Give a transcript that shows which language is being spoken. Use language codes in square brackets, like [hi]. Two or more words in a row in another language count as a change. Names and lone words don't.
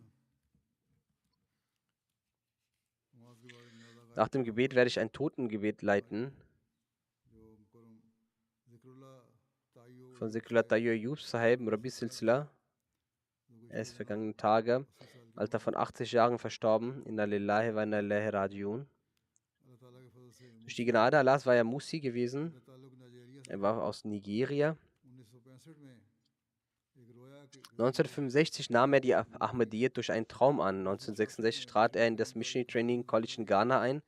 [de] Nach dem Gebet werde ich ein Totengebet leiten von Zikrullah Tayyib Ayub Sahib Murabi Silsila. Er ist vergangene Tage im Alter von 80 Jahren verstorben. [ar] إنا لله وإنا إليه راجعون. [de] Durch die Gnade Allahs war er Musi gewesen. Er war aus Nigeria. 1965 nahm er die Ahmadiyyat durch einen Traum an. 1966 trat er in das Missionary Training College in Ghana ein.